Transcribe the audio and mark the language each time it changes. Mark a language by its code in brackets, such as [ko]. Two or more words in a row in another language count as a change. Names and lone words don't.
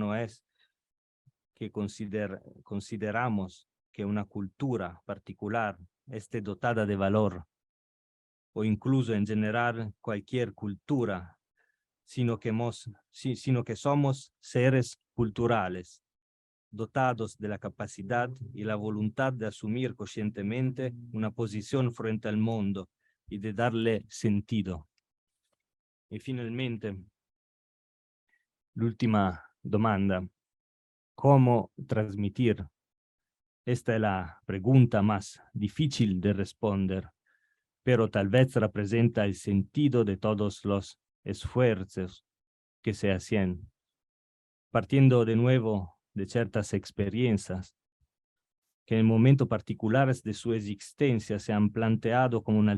[es] no es que consideramos que una cultura particular esté dotada de valor, o incluso en general cualquier cultura, sino que somos seres culturales, dotados de la capacidad y la voluntad de asumir conscientemente una posición frente al mundo y de darle sentido. [it] Y finalmente, l'ultima domanda, [es] ¿cómo transmitir? Esta es la pregunta más difícil de responder, pero tal vez representa el sentido de todos los esfuerzos que se hacen. Partiendo de nuevo de ciertas experiencias que en momentos particulares de su existencia se han planteado como una